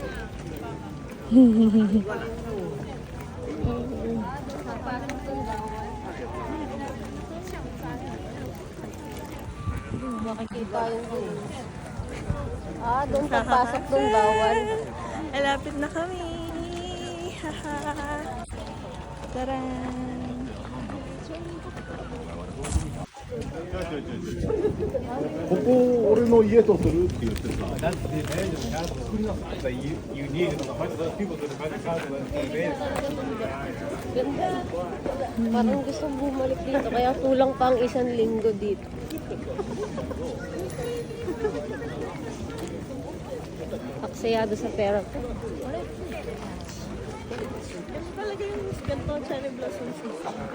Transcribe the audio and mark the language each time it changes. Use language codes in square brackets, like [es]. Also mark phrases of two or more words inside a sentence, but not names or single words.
[tl] Makikita yung doon. Doon papasok doon bawal. Malapit na kami. Haha. Taran. [ja] ここ俺の家とするって言ってさ。 [en] That's the advantage of Castle. That you need it. Most of those people that are Castle have the advantage. [tl] Ganda. Parang gusto bumalik dito, kaya kulang pa ang 1 linggo dito. Aksayado sa pera ko. Kasi talaga yung ganito, [en] cherry blossom season.